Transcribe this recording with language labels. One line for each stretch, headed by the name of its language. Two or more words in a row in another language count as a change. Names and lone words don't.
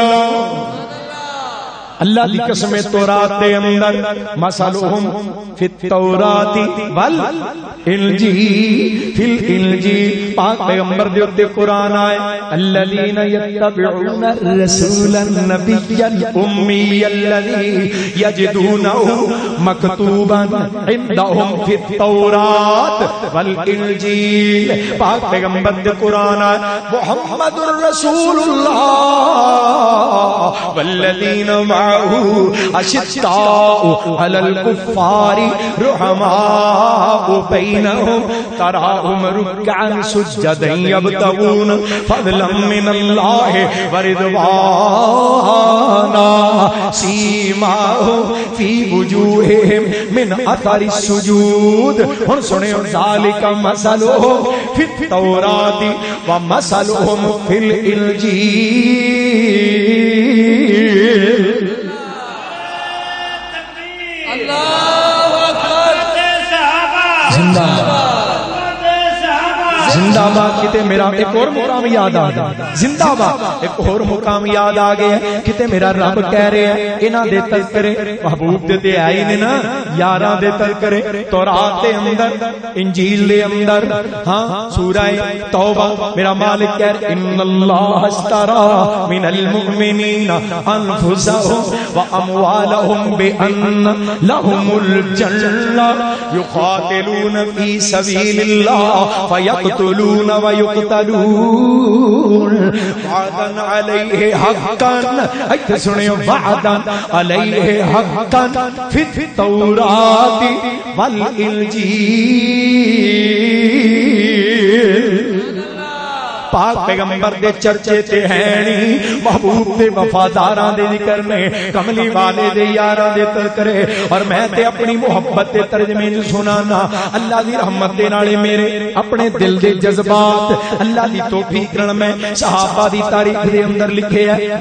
Punjabi: اللہ دی قسم تورات دے اندر
Arabic: مثلهم في التوراة والإنجيل في الإنجيل
Punjabi: پاک پیغمبر دے اتے قرآن آئے
Arabic: الذين يتبعون الرسول النبي الأمي الذي يجدونه مكتوبا عندهم في التوراة والإنجيل.
Punjabi: پاک پیغمبر دے قرآن آئے
Arabic: محمد رسول الله والذين معه أشداء على الكفار رحماء بينهم تراهم ركعا سجدا يبتغون فضلا من الله ورضوانا سيماهم في وجوههم من أثر السجود.
Punjabi: ہن سنیو
Arabic: ذلك مثلهم في التوراة ومثلهم في الإنجيل.
Punjabi: زندہ باد کتے میرا اک ہور مقام یاد آ گیا، زندہ باد اک ہور مقام یاد آ گیا کتے میرا رب کہہ رہے ہیں انہاں دے تذکرے محبوب دے تے آئے نے ناں یاراں دے تذکرے تورات دے اندر انجیل دے اندر. ہاں سورہ توبہ میرا مالک کہہ رہے
Arabic: إن الله اشترى من المؤمنين أنفسهم وأموالهم بأن لهم الجنة يقاتلون في سبيل الله فيقتلون ويقتلون وعدا عليه حقا.
Punjabi: ایسے سنیو
Arabic: وعدا عليه حقا في التوراة والإنجيل.
Punjabi: پاک پیغمبر دے چرچے تے ہینی محبوب دے وفاداراں دے ذکر نے کملی والے دے یاراں دے تذکرے اور میں تے اپنی محبت دے ترجمے چ سنانا اللہ دی رحمت دے نال میرے اپنے دل دے جذبات اللہ دی توفیق نال میں صحابہ دی تاریخ دے اندر لکھے ہے.